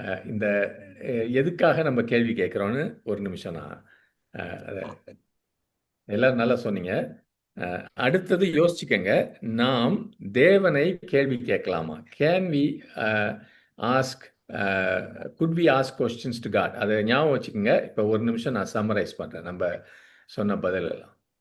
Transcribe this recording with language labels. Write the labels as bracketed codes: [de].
[ta] இந்த எதுக்காக நம்ம கேள்வி கேட்குறோன்னு ஒரு நிமிஷம் நான் எல்லாரும் நல்லா சொன்னீங்க. அடுத்தது யோசிச்சுக்கங்க, நாம் தேவனை கேள்வி கேட்கலாமா? [en] Can we ask could we ask questions to God? [ta] அதை ஞாபகம் வச்சுக்கோங்க. இப்போ ஒரு நிமிஷம் நான் சம்மரைஸ் பண்ணுறேன் நம்ம சொன்ன பதில் எல்லாம்.